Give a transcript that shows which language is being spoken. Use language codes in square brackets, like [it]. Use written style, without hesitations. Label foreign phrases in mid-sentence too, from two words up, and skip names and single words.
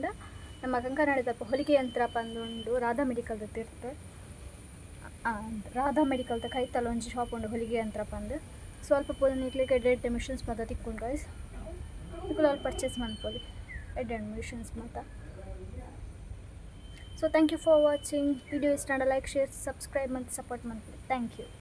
[tcy] ನಮ್ಮ ಕಂಕನಾಡಿದಪ್ಪ ಹೊಲಿಗೆ ಯಂತ್ರ ಪಂದುಂಡು ರಾಧಾ ಮೆಡಿಕಲ್ದ ತಿರ್ತೆ ರಾಧಾ ಮೆಡಿಕಲ್ದ ಕೈತಲ್ಲ ಒಂಜಿ ಶಾಪ್ ಉಂಡು ಹೊಲಿಗೆ ಯಂತ್ರ ಪಂದು ಸ್ವಲ್ಪ ಪೋದು ನಿಕ್ಲಿಕ್ಕೆ ಎಡ್ಡೆಡ್ ಮಿಷನ್ಸ್ ಮಾತ ತಿಕ್ಕೊಂಡು ಗೈಸ್ ಇಕ್ಕುಲು ಅಲ್ಲಿ ಪರ್ಚೇಸ್ ಮಾಡ್ಕೊಳ್ಳಿ ಎಡ್ಡೆಡ್ ಮಿಷನ್ಸ್ ಮಾತ. [en] so thank you for watching. [kn] ವಿಡಿಯೋ ಇಷ್ಟ [en] like share subscribe [kn] ಮತ್ತು ಸಪೋರ್ಟ್ ಮಾಡ್ಕೊಳ್ಳಿ. [en] thank you.